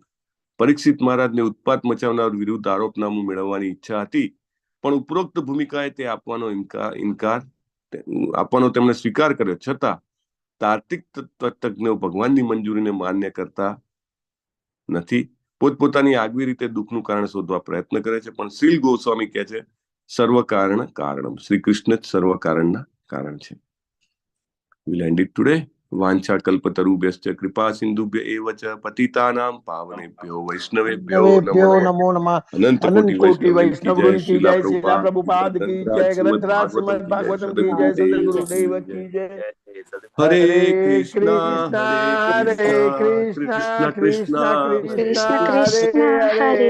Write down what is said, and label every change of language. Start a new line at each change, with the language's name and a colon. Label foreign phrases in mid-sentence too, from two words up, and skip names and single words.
Gujarati: પરીક્ષિત મહારાજને ઉત્પાત મચાવનાર વિરુદ્ધ આરોપનામું મેળવવાની ઈચ્છા હતી પણ ઉપરોક્ત ભૂમિકાએ તે આપવાનો તેમણે સ્વીકાર કર્યો. છતાં તાર્કિક તત્વજ્ઞો ભગવાનની મંજૂરીને માન્ય કરતા નથી. પોતપોતાની આગવી રીતે દુઃખનું કારણ શોધવા પ્રયત્ન કરે છે પણ શ્રીલ ગોસ્વામી કહે છે
Sanskrit: સર્વ કારણ કારણમ,
Gujarati: શ્રી કૃષ્ણ જ સર્વ કારણના કારણ છે.
English: We'll end it today.
Sanskrit: વાંછા કલ્પતરુભ્યશ્ચ કૃપા સિંધુભ્ય એવ ચ પતિતાનાં પાવનેભ્યો વૈષ્ણવેભ્યો નમો નમઃ.
Hindi: अनंत कोटि वैष्णववृंद की जय. श्रीला प्रभुपाद की जय. ग्रंथराज श्रीमद भागवतम की जय. सदगुरुदेव की जय.
Sanskrit: હરે કૃષ્ણ હરે કૃષ્ણ કૃષ્ણ કૃષ્ણ કૃષ્ણ હરે